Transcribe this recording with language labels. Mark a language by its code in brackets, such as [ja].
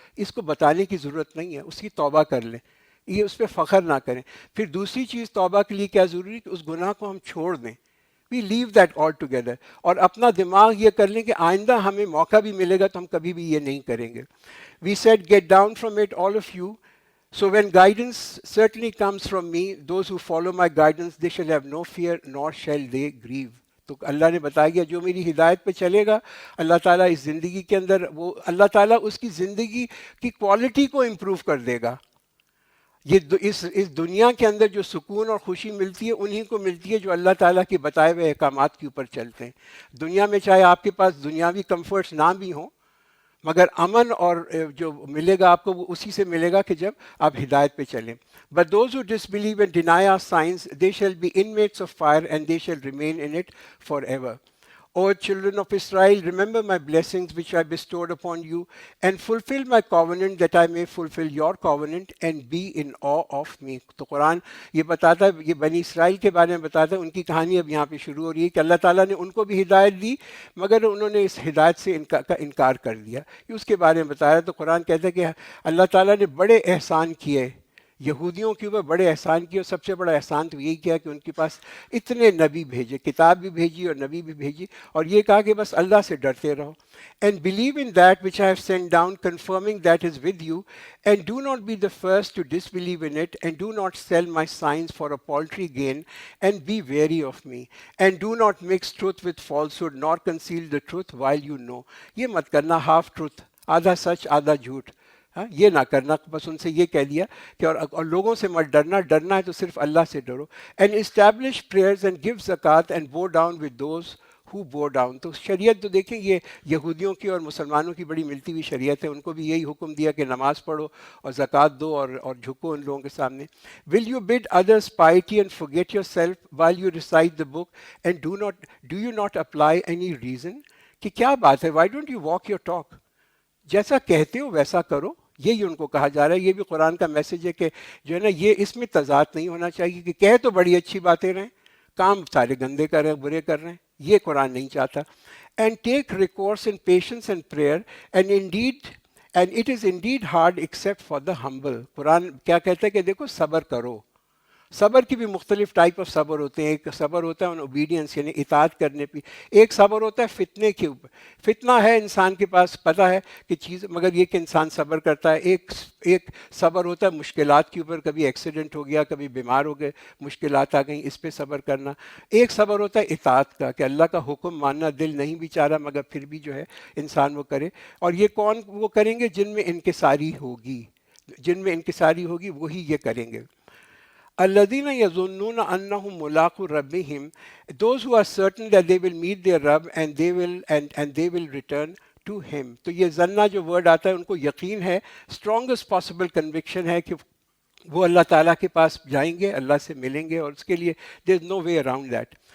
[ur] اس کو بتانے کی ضرورت نہیں ہے، اس کی توبہ کر لیں، یہ اس پہ فخر نہ کریں. پھر دوسری چیز توبہ کے لیے کیا ضروری ہے کہ اس گناہ کو ہم چھوڑ دیں. [en] we leave that all together, [ur] اور اپنا دماغ یہ کر لیں کہ آئندہ ہمیں موقع بھی ملے گا تو ہم کبھی بھی یہ نہیں کریں گے. [en] We said get down from it all of you. So when guidance certainly comes from me, those who follow my guidance, they shall have no fear nor shall they grieve. [ur] تو اللہ نے بتایا گیا جو میری ہدایت پہ چلے گا اللہ تعالیٰ اس زندگی کے اندر وہ اللہ تعالیٰ اس کی زندگی کی کوالٹی کو امپروو کر دے گا. یہ اس دنیا کے اندر جو سکون اور خوشی ملتی ہے انہی کو ملتی ہے جو اللہ تعالیٰ کے بتائے ہوئے احکامات کے اوپر چلتے ہیں. دنیا میں چاہے آپ کے پاس دنیاوی کمفرٹس نہ بھی ہوں، مگر امن اور جو ملے گا آپ کو وہ اسی سے ملے گا کہ جب آپ ہدایت پہ چلیں. [en] But those who disbelieve and deny our signs, they shall be inmates of fire and they shall remain in it forever. O children of Israel, remember my blessings which I bestowed upon you, and fulfill my covenant that I may fulfill your covenant and be in awe of me. [ur] تو قرآن یہ بتاتا ہے، یہ بنی اسرائیل کے بارے میں بتاتا ہے. ان کی کہانی اب یہاں پہ شروع ہو رہی ہے کہ اللہ تعالیٰ نے ان کو بھی ہدایت دی مگر انہوں نے اس ہدایت سے کا انکار کر دیا. یہ اس کے بارے میں بتایا. تو قرآن کہتا ہے کہ اللہ تعالیٰ نے بڑے احسان کیے یہودیوں کے اوپر، بڑے احسان کیے، اور سب سے بڑا احسان تو یہی کیا کہ ان کے پاس اتنے نبی بھیجے، کتاب بھی بھیجی اور نبی بھی بھیجی، اور یہ کہا کہ بس اللہ سے ڈرتے رہو. [en] And believe in that which I have sent down confirming that is with you and do not be the first to disbelieve in it and do not sell my signs for a paltry gain and be wary of me and do not mix truth with falsehood nor conceal the truth while you know. [ur] یہ مت کرنا half truth, آدھا سچ آدھا جھوٹ، یہ نہ کرنا. بس ان سے یہ کہہ دیا کہ اور لوگوں سے مت ڈرنا، ڈرنا ہے تو صرف اللہ سے ڈرو. [en] And establish prayers and give zakat and bow down with those who bow down. [ur] تو شریعت تو دیکھیں یہ یہودیوں کی اور مسلمانوں کی بڑی ملتی ہوئی شریعت ہے. ان کو بھی یہی حکم دیا کہ نماز پڑھو اور زکوٰۃ دو اور جھکو ان لوگوں کے سامنے. [en] Will you bid others piety and forget yourself while you recite the book and do you not apply any reason؟ [ur] کہ کیا بات ہے، [en] why don't you walk your talk؟ [ur] جیسا کہتے ہو ویسا کرو. یہی ان کو کہا جا رہا ہے. یہ بھی قرآن کا میسج ہے کہ جو ہے نا یہ اس میں تضاد نہیں ہونا چاہیے کہ کہہ تو بڑی اچھی باتیں رہیں, کام سارے گندے کر رہے ہیں, برے کر رہے ہیں. یہ قرآن نہیں چاہتا. [en] And take recourse in patience and prayer and it is indeed hard except for the humble. [ur] قرآن کیا کہتا ہے کہ دیکھو صبر کرو. صبر کی بھی مختلف ٹائپ آف صبر ہوتے ہیں. ایک صبر ہوتا ہے اوبیڈینس یعنی اطاعت کرنے پہ, ایک صبر ہوتا ہے فتنے کے اوپر. فتنہ ہے انسان کے پاس پتہ ہے کہ چیز, مگر یہ کہ انسان صبر کرتا ہے. ایک صبر ہوتا ہے مشکلات کے اوپر, کبھی ایکسیڈنٹ ہو گیا, کبھی بیمار ہو گئے, مشکلات آ گئیں, اس پہ صبر کرنا. ایک صبر ہوتا ہے اطاعت کا کہ اللہ کا حکم ماننا, دل نہیں بھی چاہ رہا مگر پھر بھی جو ہے انسان وہ کرے. اور یہ کون وہ کریں گے؟ جن میں انکساری ہوگی, جن میں انکساری ہوگی وہی یہ کریں گے. [ar] الذین یظنون انہم ملاقو ربہم, [en] those who are certain that they will meet their Rabb and they will return to him. [ur] تو یہ ظنہ جو ورڈ آتا ہے ان کو یقین ہے, [en] strongest possible conviction [ur] ہے کہ وہ اللہ تعالیٰ کے پاس جائیں گے, اللہ سے ملیں گے, اور اس کے لیے [en] there is no way around that.